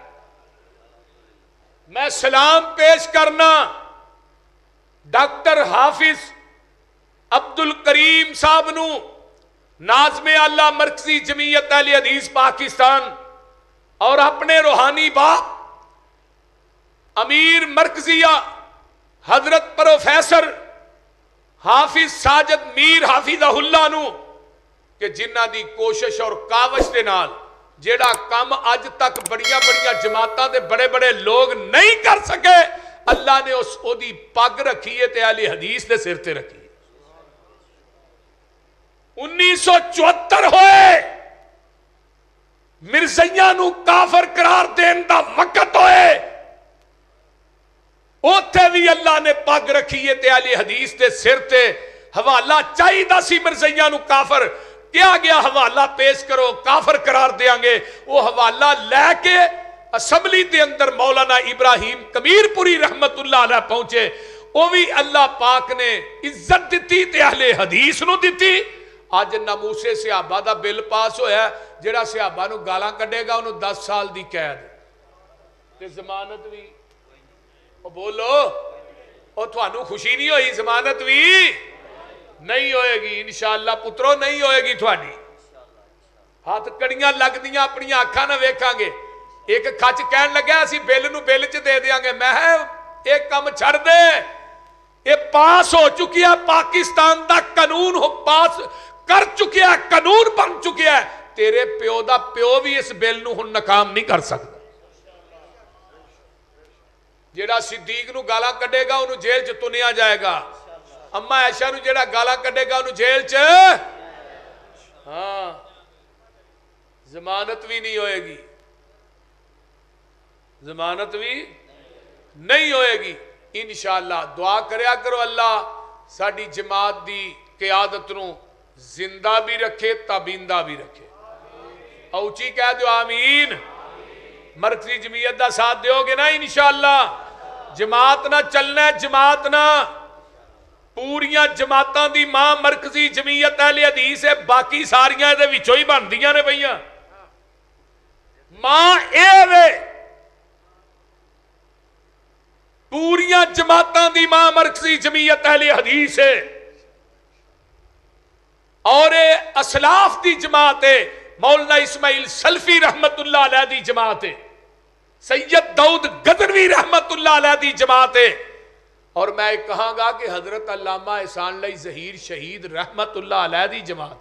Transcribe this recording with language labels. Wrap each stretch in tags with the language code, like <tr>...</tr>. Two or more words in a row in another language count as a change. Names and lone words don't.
<pa>میں سلام پیش کرنا ڈاکٹر حافظ عبد الکریم صاحب نو، ناظم اعلیٰ مرکزی جمعیت اہل حدیث پاکستان، اور اپنے روحانی باپ امیر مرکزیہ حضرت پروفیسر حافظ ساجد میر</pa> <ar>حافظہ اللہ</ar> <pa>نو، کہ جنہ دی کوشش اور کاوش دے نال جیڑا کام اج تک بڑیاں بڑیاں جماعتاں دے بڑے بڑے لوگ نہیں کر سکے، اللہ نے اس او دی پگ رکھی ہے تے اہل حدیث دے سر تے رکھی. 1974 ہوئے مرزیاں نو کافر قرار دین دا وقت ہوئے، اوتھے بھی اللہ نے پگ رکھی ہے تے اہل حدیث دے سر تے. حوالہ چاہی دا سی مرزیاں نو کافر کیا گیا، حوالہ پیش کرو کافر قرار دیاں گے. وہ حوالہ لے کے اسمبلی دے اندر مولانا ابراہیم کبیر پوری</pa> <ar>رحمت اللہ علیہ</ar> <pa>پہنچے. وہ بھی اللہ پاک نے عزت دیتی تے اہل حدیث نو دیتی. آج ناموسے صحابہ دا بل پاس ہویا ہے، جڑا صحابہ نو گالاں کڈے گا انہوں 10 سال دی قید تے ضمانت بھی. وہ بولو وہ تھانوں خوشی نہیں ہوئی؟ ضمانت بھی نہیں ہوئے گی انشاءاللہ پترو، نہیں ہوئے گی تھوڑی. ہاتھ کڑیاں لگ دیاں اپنی آنکھاں نہ ویکھاں گے. ایک کھچ کہن لگا اسی بل نو بل چ دے دیاں گے. میں ایک کم چھڑ دے،</pa> <ur>یہ پاس ہو چکی ہے،</ur> <pa>پاکستان دا قانون ہو پاس کر چکیا ہے، قانون بن چکیا ہے. تیرے پیو دا پیو بھی اس بل نو ہن ناکام نہیں کر سکتا. جیڑا صدیق نو گالاں کڈے گا انہوں جیل چ تنیا جائے گا. اما عائشہ نو جیڑا گالاں کڈے گا انہوں جیل چ، ہاں ضمانت بھی نہیں ہوئے گی، ضمانت بھی نہیں ہوئے گی. انشاءاللہ دعا کریا کرو اللہ ساڈی جماعت دی قیادت نو زندہ بھی رکھے تابیندہ بھی رکھے. اوچی کہہ دو آمین. مرکزی جمعیت دا ساتھ دیو گے نا انشاءاللہ؟ جماعت نہ چلنا ہے، جماعت نہ پوریاں جماعتاں دی ماں مرکزی جمعیت اہل حدیث ہے، باقی ساریاں دے وچوں ہی بندیاں نے بھئیاں. ماں اے وے پوریاں جماعتاں دی ماں مرکزی جمعیت اہل حدیث ہے، اور اسلاف دی جماعت ہے. مولانا اسماعیل سلفی</pa> <ar>رحمت اللہ علیہ</ar> <pa>دی جماعت ہے، سید داؤد غدنوی</pa> <ar>رحمت اللہ علیہ</ar> <pa>دی جماعت ہے. اور میں کہاں گا کہ حضرت علامہ احسان اللہ ظہیر شہید</pa> <ar>رحمت اللہ علیہ</ar> <pa>دی جماعت ہے.</pa>